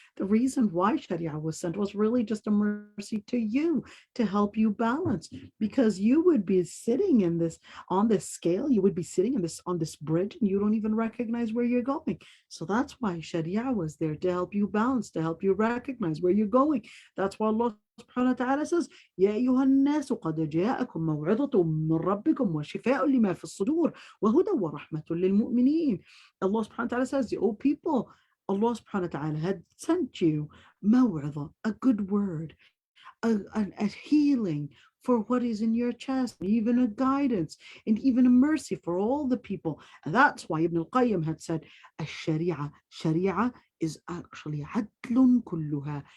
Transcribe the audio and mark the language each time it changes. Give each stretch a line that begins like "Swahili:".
English: The reason why Sharia was sent was really just a mercy to you, to help you balance, because you would be sitting in this, on this scale, you would be sitting in this, on this bridge, and you don't even recognize where you're going. So that's why Sharia was there, to help you balance, to help you recognize where you're going. That's why Allah subhanahu wa ta'ala says,
Arabic: يا أيها الناس قد جاءكم موعظة من ربكم وشفاء لما في الصدور وهدى ورحمة للمؤمنين.
English: Allah subhanahu wa ta'ala says, oh people, Allah subhanahu wa ta'ala had sent you موعظة, a good word, a healing for what is in your chest, even a guidance and even a mercy for all the people. And that's why Ibn al-Qayyim had said, Sharia is actually
Arabic: عدل كلها.